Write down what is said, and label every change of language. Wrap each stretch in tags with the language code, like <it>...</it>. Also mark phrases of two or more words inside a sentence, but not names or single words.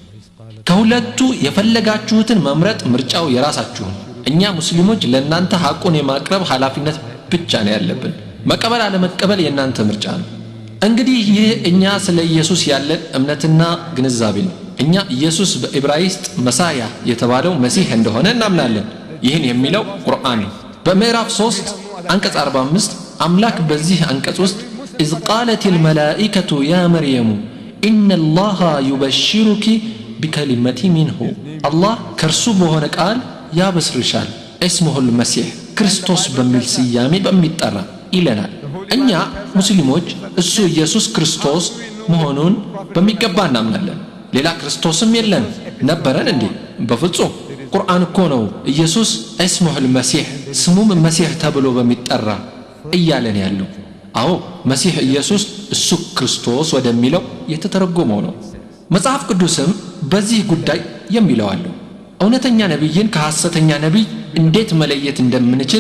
<am>ከሁለቱ የፈለጋችሁትን መምረጥ ምርጫው የራሳችሁ ነው። እኛ ሙስሊሞች ለእናንተ ሐቁን የማቅረብ ኃላፊነት ብቻ ነው ያለብን። መቀበል አለመቀበል የእናንተ ምርጫ ነው። እንግዲህ ይህ እኛ ስለ ኢየሱስ ያለን እምነትና ግንዛቤ ነው። እኛ ኢየሱስ በዕብራይስጥ መሳያ የተባለው መሲህ እንደሆነ እናምናለን። ይህን የሚለው ቁርአን ነው። በምዕራፍ 3 አንቀጽ 45 አምላክ በዚህ አንቀጽ ውስጥ</am> <ar>إذ قالت الملائكة يا مريم إن الله يبشرك بكلمة منه الله كرسو بهون قال يا بسرشال اسمه المسيح</ar> <am>ክርስቶስ በሚል ስያሜ በሚጠራ ይለናል። እኛ ሙስሊሞች እሱ ኢየሱስ ክርስቶስ መሆኑን በሚገባ እናምናለን። ሌላ ክርስቶስም የለን ነበረን እንዴ? በፍጹም። ቁርአን እኮ ነው ኢየሱስ</am> <ar>اسمه المسيح</ar> <am>ስሙም መሲህ ተብሎ በሚጠራ እያለን ያለው። አዎ መሲህ ኢየሱስ እሱ ክርስቶስ ወደሚለው የተተረጎመው ነው። መጽሐፍ ቅዱስም በዚህ ጉዳይ የሚለው አለው። እውነተኛ ነብይን ከሐሰተኛ ነብይ እንዴት መለየት እንደምንችል</am>